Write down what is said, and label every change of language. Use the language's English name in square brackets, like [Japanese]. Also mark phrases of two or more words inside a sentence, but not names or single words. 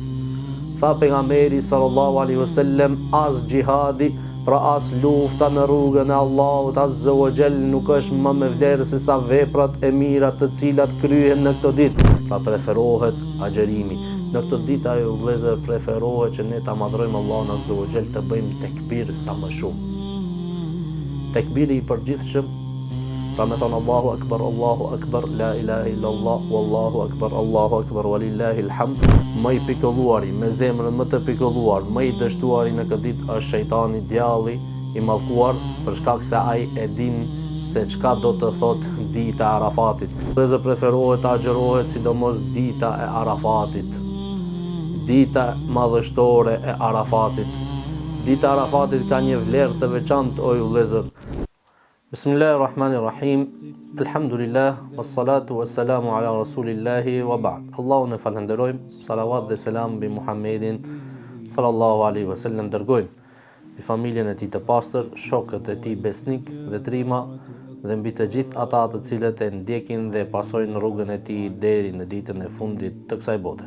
[Albanian] Tha pejgamberi [Arabic] صلى الله عليه وسلم, [Albanian] as gjihadi, pra as lufta në rrugën e Allahut [Arabic] عز وجل [Albanian] nuk është më me vlerë se sa veprat e mira të cilat kryhen në këto ditë. Pra preferohet agjerimi. Në këtë ditë ajo vëllezër preferohet që ne ta madhrojmë Allahun [Arabic] عز وجل, [Albanian] të bëjmë tekbir sa më shumë. Tekbiri i përgjithshëm, pra me thonë [Arabic] الله أكبر، لا إله إلا الله، والله أكبر، ولله الحمد. [Albanian] Më i pikëlluari, me zemrën më të pikëlluar, më i dështuari në këtë ditë është shejtani, djalli i mallkuar, për shkak se ai e din se çka do të thot dita e Arafatit. Vëllezër preferohet të agjërohet sidomos dita e Arafatit. Dita madhështore e Arafatit. Dita e Arafatit ka një vlerë të veçantë o vëllezër. [Arabic] بسم الله الرحمن الرحيم. الحمد لله، والصلاة والسلام على رسول الله وبعد. [Albanian] Allahun e falenderojmë, salavat dhe selam mbi Muhammedin [Arabic] صلى الله عليه وسلم [Albanian] dërgojmë, mbi familjen e tij të pastër, shokët e tij besnik dhe trima, dhe mbi të gjithë ata të cilët e ndjekin dhe pasojnë rrugën e tij deri në ditën e fundit të kësaj bote.